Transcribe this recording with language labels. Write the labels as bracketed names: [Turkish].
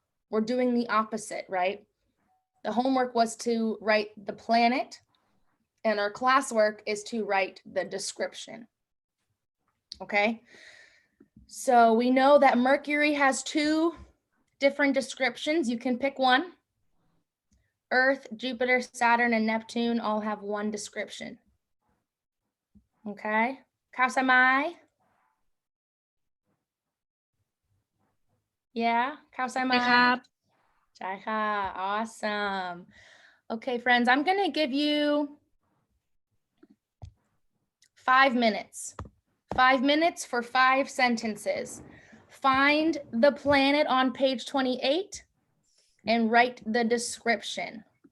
[English] We're doing the opposite, right? The homework was to write the planet, and our classwork is to write the description. Okay? So we know that Mercury has 2 different descriptions. You can pick one. Earth, Jupiter, Saturn, and Neptune all have 1 description. Okay? [Thai] เข้าใจไหม Yeah? เข้าใจไหม นะครับ ใช่ค่ะ Awesome. [English] Okay, friends, I'm going to give you 5 minutes. 5 minutes for 5 sentences. Find the planet on page 28 and write the description.